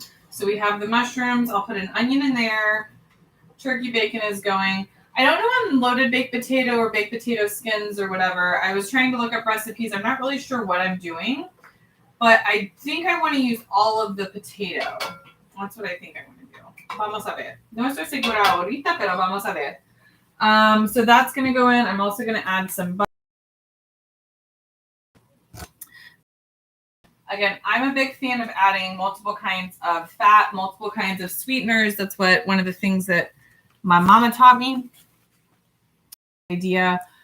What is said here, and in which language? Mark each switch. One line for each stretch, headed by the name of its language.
English: So we have the mushrooms. I'll put an onion in there. Turkey bacon is going. I don't know on loaded baked potato or baked potato skins or whatever. I was trying to look up recipes. I'm not really sure what I'm doing, but I think I want to use all of the potato. That's what I think I want to do.
Spanish: Vamos a ver. No estoy segura ahorita, pero vamos a ver.
English: So that's going to go in. I'm also going to add some butter. Again, I'm a big fan of adding multiple kinds of fat, multiple kinds of sweeteners. That's one of the things that my mama taught me. Idea